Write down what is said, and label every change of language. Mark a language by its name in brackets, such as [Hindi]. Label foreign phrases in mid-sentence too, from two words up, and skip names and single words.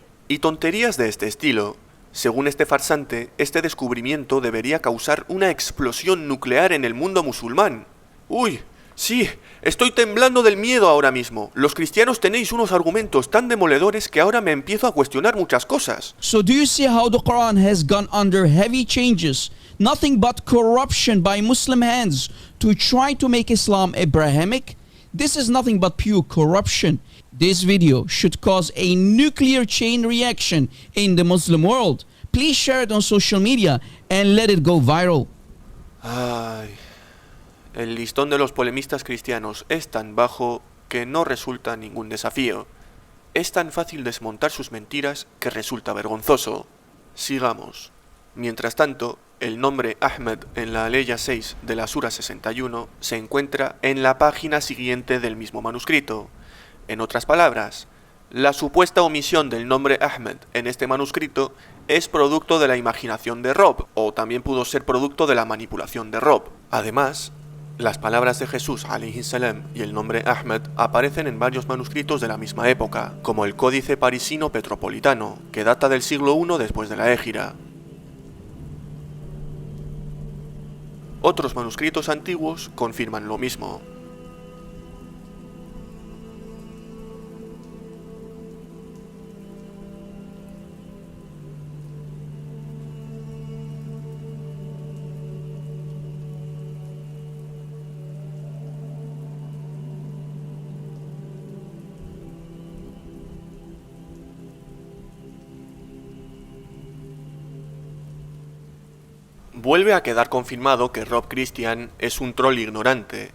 [Spanish] y tonterías de este estilo. Según este farsante, este descubrimiento debería causar una explosión nuclear en el mundo musulmán. ¡Uy! Sí, estoy temblando del miedo ahora mismo. Los cristianos tenéis unos argumentos tan demoledores que ahora me empiezo a cuestionar muchas cosas. [English] So do you see how the Quran has gone under heavy changes? Nothing but corruption by Muslim hands to try to make Islam Abrahamic? This is nothing but pure corruption. This video should cause a nuclear chain reaction in the Muslim world. Please share it on social media and let it go viral. [Spanish] Ay, el listón de los polemistas cristianos es tan bajo que no resulta ningún desafío. Es tan fácil desmontar sus mentiras que resulta vergonzoso. Sigamos. Mientras tanto, el nombre Ahmed en la Aleya 6 de la Sura 61 se encuentra en la página siguiente del mismo manuscrito. En otras palabras, la supuesta omisión del nombre Ahmed en este manuscrito es producto de la imaginación de Rob, o también pudo ser producto de la manipulación de Rob. Además, las palabras de Jesús [Arabic] عليه السلام [Spanish] y el nombre Ahmed aparecen en varios manuscritos de la misma época, como el Códice Parisino Petropolitano, que data del siglo I después de la Égira. Otros manuscritos antiguos confirman lo mismo. Vuelve a quedar confirmado que Rob Christian es un troll ignorante.